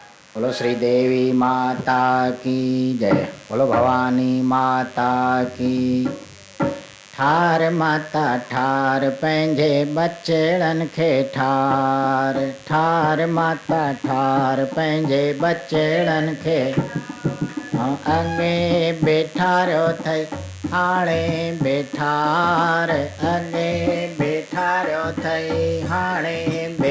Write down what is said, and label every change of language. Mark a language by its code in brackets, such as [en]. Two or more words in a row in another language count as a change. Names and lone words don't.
[hi] बोलो श्री देवी माता की जय। बोलो भवानी माता की। [sd] ठार माता ठार पंहिंजे बचड़न खे ठार। ठार माता ठार पंहिंजे बचड़न खे। अॻे बेठारियो अथई हाणे बेठार। अॻे बेठारियो अथई हाणे बे।